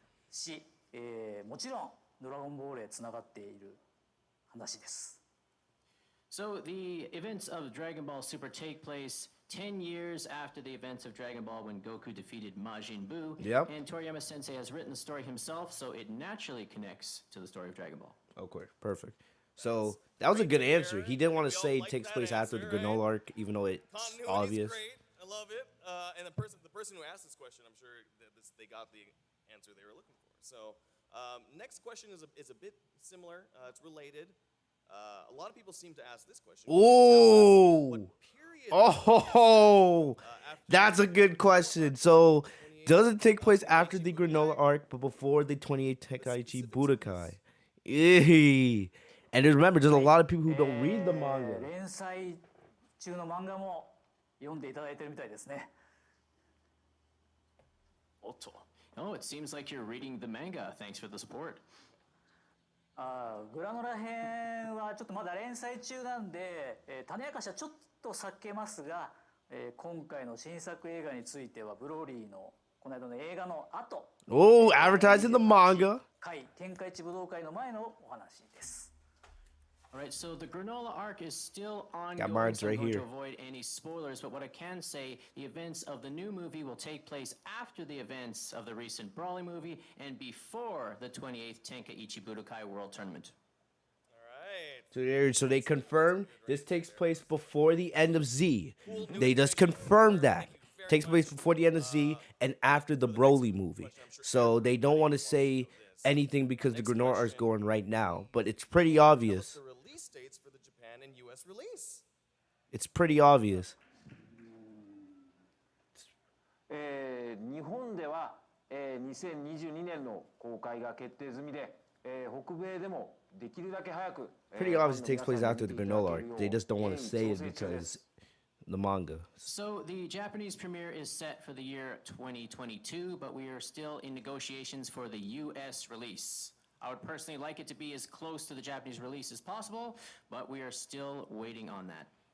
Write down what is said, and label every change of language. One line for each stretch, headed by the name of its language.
Japanese: し、もちろんドラゴンボールへつながっている話です。
English: So the events of Dragon Ball Super take place 10 years after the events of Dragon Ball when Goku defeated Majin Buu. Yep. And Toriyama Sensei has written the story himself, so it naturally connects to the story of Dragon Ball. Okay, perfect. So that was a good answer. He didn't want to say it takes place after the granola arc, even though it's Continuity's obvious. great. I love it. And the person who asked this question, I'm sure that they got the answer they were looking for. So next question is a bit similar. It's related. A lot of people seem to ask this question. Ooh. Oh, that's a good question. So, does it take place after the granola arc, but before the 28 Tenkaichi Budokai? Eee. And just remember, there's a lot of people who don't read the manga.
Japanese: 連載中の漫画も読んでいただいてるみたいですね。 Otto.
English: Oh, it seems like you're reading the manga. Thanks for the support.
Japanese: グラノラ編はちょっとまだ連載中なんで、種明かしはちょっと避けますが、今回の新作映画についてはブローリーのこの間の映画の後、
English: Oh, advertising the manga.
Japanese: 天下一武道会の前のお話です。
English: All right, so the granola arc is still ongoing. Got mine So I'm right going to here. avoid any spoilers, but what I can say, the events of the new movie will take place after the events of the recent Brawly movie and before the 28th Tenkaichi Budokai World Tournament. So they confirmed this takes place before the end of Z. They just confirmed that. Takes place before the end of Z and after the Broly movie. So they don't want to say anything because the granola arc is going right now, but it's pretty obvious. The release dates for the Japan and US release. It's pretty obvious.
Japanese: 日本では、2022年の公開が決定済みで、北米でもできるだけ早く
English: Pretty obvious it takes place after the granola arc. They just don't want to say it because the manga. So the Japanese premiere is set for the year 2022, but we are still in negotiations for the US release. I would personally like it to be as close to the Japanese release as possible, but we are still waiting on that.